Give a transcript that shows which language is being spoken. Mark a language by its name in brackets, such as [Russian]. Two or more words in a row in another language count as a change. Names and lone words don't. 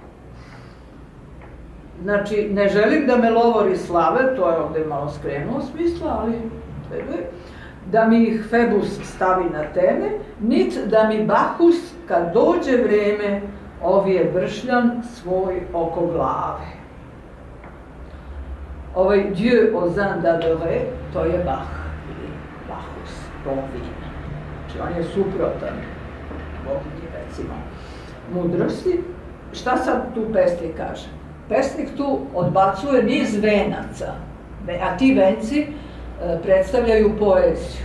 [Serbian] Znači, ne želim da me lovori slave, to je ovde malo skrenuo smisla, ali da mi ih Febus stavi na teme, nit da mi Bacchus, kad dođe vreme, ovije bršljan svoj oko glave. [French] Ovaj Dieu aux uns d'adorer, [Serbian] to je Bach, ili Bacchus, bog vina. Znači, on je suprotan boginji, recimo, mudrosti. Šta sad tu pesnik kaže? Pesnik tu odbacuje niz venaca, a ti venci predstavljaju poeziju.